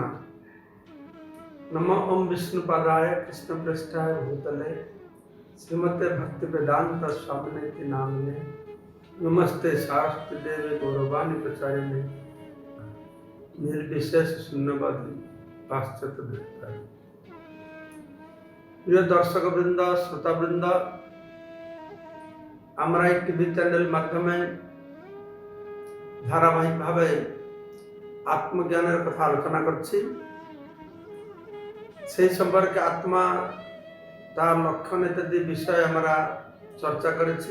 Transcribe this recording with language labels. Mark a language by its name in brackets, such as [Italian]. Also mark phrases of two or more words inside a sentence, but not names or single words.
[Sanskrit] नमो ओम विष्णुपादाय कृष्ण पृष्ठाय भूतले श्रीमते भक्ति वेदांत स्वामिने नामिने नमस्ते शास्त्र देवे गौरवाणी प्रचारिणे निर्विशेष शून्यवादी पाश्चात्य दृष्टाय। [Bangla] প্রিয় দর্শক বৃন্দ শ্রোতা বৃন্দ, আমরা এই টিভি চ্যানেল মাধ্যমে ধারাবাহিকভাবে আত্মজ্ঞানের কথা আলোচনা করছি। সেই সম্পর্কে আত্মা তার লক্ষণ ইত্যাদি বিষয়ে আমরা চর্চা করেছি।